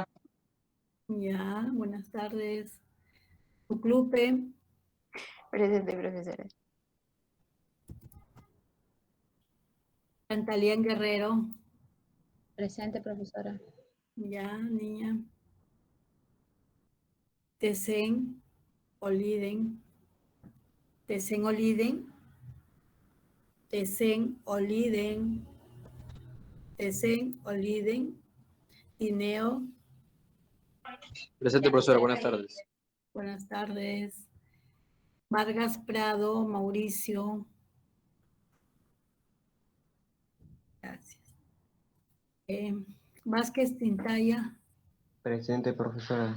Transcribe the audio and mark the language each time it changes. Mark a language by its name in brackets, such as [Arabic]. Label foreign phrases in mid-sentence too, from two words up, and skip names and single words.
[Spanish] Ya, buenas tardes. Uclupe. Presente, profesora. Pantaleón Guerrero. Presente, profesora. Ya, niña. Tesen Oliden. Tesen Oliden. Tesen Oliden. Tesen Oliden. Tineo. Presente, profesora. Buenas tardes. Buenas tardes. Vargas Prado, Mauricio. Gracias. Vázquez Tintaya. Presente, profesora.